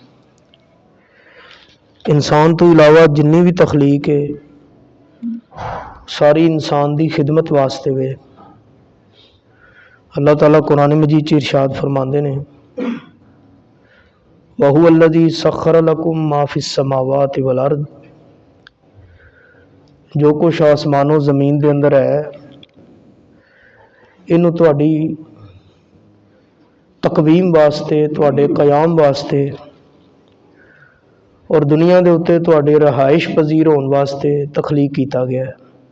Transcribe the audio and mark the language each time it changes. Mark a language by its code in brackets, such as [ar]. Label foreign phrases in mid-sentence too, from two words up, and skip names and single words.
[pa] انسان توں علاوہ جنی بھی تخلیق ہے ساری انسان دی خدمت واسطے وے. اللہ تعالیٰ قرآن مجید چ ارشاد فرماندے نے, [ar] وهو الذي سخر لكم ما في السماوات والأرض. [pa] جو کچھ آسماناں زمین دے اندر ہے اینوں تہاڈی تقویم واسطے، تہاڈے قیام واسطے اور دنیا کے اتے تہاڈے رہائش پذیر ہونے واسطے تخلیق کیا گیا ہے.